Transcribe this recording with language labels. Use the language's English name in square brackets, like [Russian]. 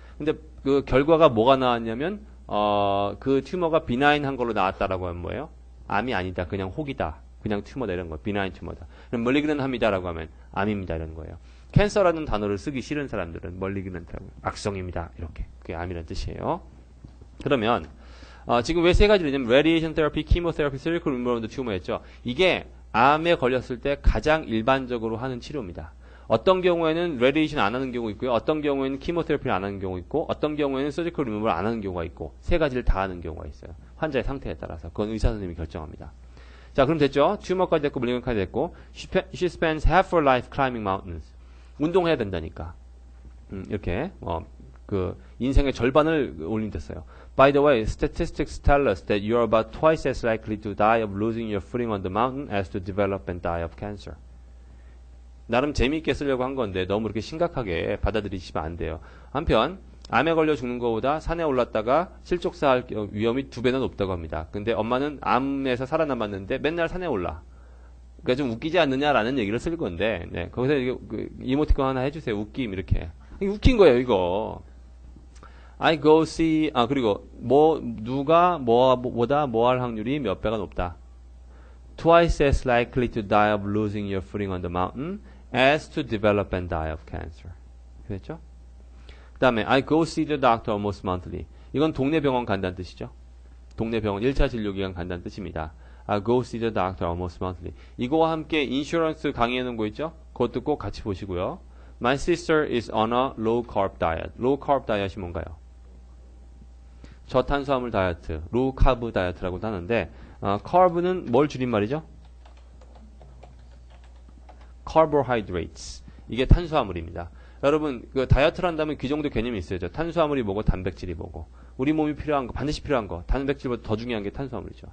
[Korean] 근데 그 결과가 뭐가 나왔냐면 그 튜머가 비나인한 걸로 나왔다라고 하면 뭐예요? 암이 아니다. 그냥 혹이다. 그냥 튜머다 이런 거예요. 비나인 튜머다. 그럼 멀리그넌합니다라고 하면 암입니다 이런 거예요. 캔서라는 단어를 쓰기 싫은 사람들은 멀리그넌트라고 악성입니다. 이렇게. 그게 암이라는 뜻이에요. 그러면 지금 왜 세 가지를 했냐면 radiation therapy, chemotherapy, surgical removal of the tumor 했죠. 이게 암에 걸렸을 때 가장 일반적으로 하는 치료입니다. 어떤 경우에는 radiation 안 하는 경우 있고요. 어떤 경우에는 chemotherapy 안 하는 경우 있고 어떤 경우에는 surgical removal 안 하는 경우가 있고 세 가지를 다 하는 경우가 있어요. 환자의 상태에 따라서. 그건 의사 선생님이 결정합니다. 자, 그럼 됐죠? 튜머까지 됐고 malignant까지 됐고 [English] she spends half her life climbing mountains. [Korean] 운동해야 된다니까. 이렇게 그 인생의 절반을 올린댔어요. [English] By the way, statistics tell us that you are about twice as likely to die of losing your footing on the mountain as to develop and die of cancer. [Korean] 나름 재미있게 쓰려고 한 건데 너무 이렇게 심각하게 받아들이시면 안 돼요. 한편 암에 걸려 죽는 것보다 산에 올랐다가 실족사할 위험이 2배나 높다고 합니다. 근데 엄마는 암에서 살아남았는데 맨날 산에 올라. 그러니까 좀 웃기지 않느냐라는 얘기를 쓸 건데 거기서 이모티콘 하나 해주세요. 웃김 이렇게. 웃긴 거예요 이거. [English] I go see [Korean] 그리고 누가 뭐보다 뭐 할 확률이 몇 배가 높다. [English] Twice as likely to die of losing your footing on the mountain as to develop and die of cancer. [Korean] 그랬죠? 그 다음에 [English] I go see the doctor almost monthly. [Korean] 이건 동네 병원 간다는 뜻이죠. 동네 병원 1차 진료기간 간다는 뜻입니다. [English] I go see the doctor almost monthly. [Korean] 이거와 함께 인슈런스 강의해 놓은 거 있죠? 그것도 꼭 같이 보시고요. [English] My sister is on a low carb diet. low carb diet이 [Korean] 뭔가요? 저탄수화물 다이어트, low carb 다이어트라고도 하는데 carb는 뭘 줄임말이죠? carbohydrates. 이게 탄수화물입니다. 여러분 그 다이어트를 한다면 그 정도 개념이 있어야죠. 탄수화물이 뭐고 단백질이 뭐고 우리 몸이 필요한 거 반드시 필요한 거 단백질보다 더 중요한 게 탄수화물이죠.